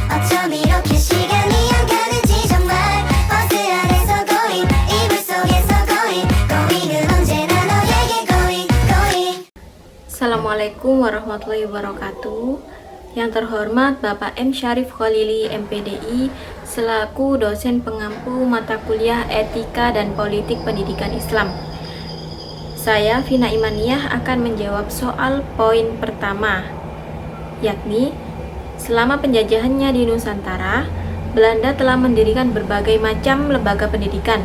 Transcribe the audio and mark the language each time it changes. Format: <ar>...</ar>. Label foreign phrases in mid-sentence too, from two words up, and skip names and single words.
<ko>나처럼 이렇게 시간이 안 가는지 정말 버스 안에서 고잉 이불 속에서 고잉 고잉은 언제나 너에게</ko> <en>going going.</en> <ar>السلام عليكم ورحمة الله وبركاته.</ar> <id>Yang terhormat Bapak M. Syarif Khalili MPDI selaku dosen pengampu mata kuliah Etika dan Politik Pendidikan Islam. Saya Vina Imaniyah akan menjawab soal poin pertama, yakni selama penjajahannya di Nusantara, Belanda telah mendirikan berbagai macam lembaga pendidikan.</id>